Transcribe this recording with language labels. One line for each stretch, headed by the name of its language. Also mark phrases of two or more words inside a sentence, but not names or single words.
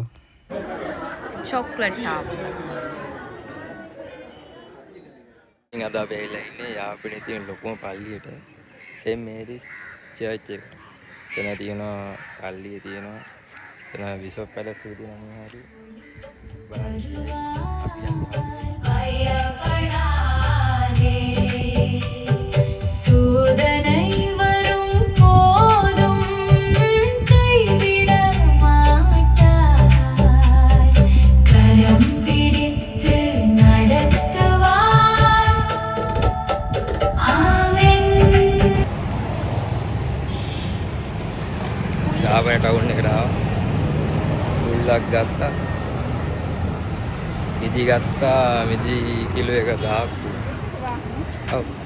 English: chocolate app.
Sinhala: ඉතින් අද අපි ඇවිල්ලා ඉන්නේ යාපනයේ තියෙන ලොකුම පල්ලියට. සෙන්ට් මේරිස් චර්ච් එක. එතන තියෙනවා පල්ලිය තියෙනවා. එතන බිෂොප් පැලස් එක තියෙනවා හරි.
Tamil: சூதனை வரும் போதும் கைவிட மாட்டார் கரம் பிடித்து நடத்துவார் ஆமென்.
Sinhala: යාපනයේ ටවුන් එකට ආවා. ෆුල් ලක් ගත්තා. මිදි ගත්තා. මිදි කිලෝ එක 1000ක්. ඔව්.